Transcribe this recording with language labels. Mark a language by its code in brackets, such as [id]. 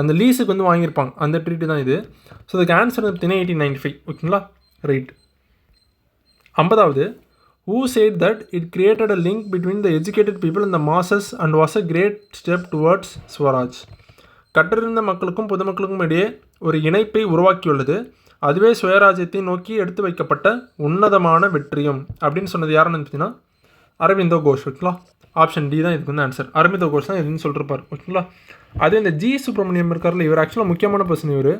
[ta] அந்த லீஸுக்கு வந்து வாங்கியிருப்பாங்க, அந்த ட்ரீட்டி தான் இது. ஸோ இதுக்கு ஆன்சர் வந்து பார்த்திங்கன்னா 1895. ஓகேங்களா. Right. [en] 50வது who said that it created a link between the educated people and the masses and was a great step towards Swaraj. [ta] கற்றிருந்த மக்களுக்கும் பொதுமக்களுக்கும் இடையே ஒரு இணைப்பை உருவாக்கியுள்ளது, அதுவே சுயராஜ்யத்தை நோக்கி எடுத்து வைக்கப்பட்ட உன்னதமான வெற்றியும் அப்படின்னு சொன்னது யாருன்னு பார்த்தீங்கன்னா அரவிந்தோ கோஷ். ஓகேங்களா. ஆப்ஷன் டி தான் இதுக்கு வந்து ஆன்சர். அரவிந்தோ கோஷ் தான் இதுன்னு சொல்லிருப்பார். ஓகேங்களா. அதே இந்த ஜி சுப்ரமணியம் இருக்கார்ல, இவர் ஆக்சுவலாக முக்கியமான பர்சன்.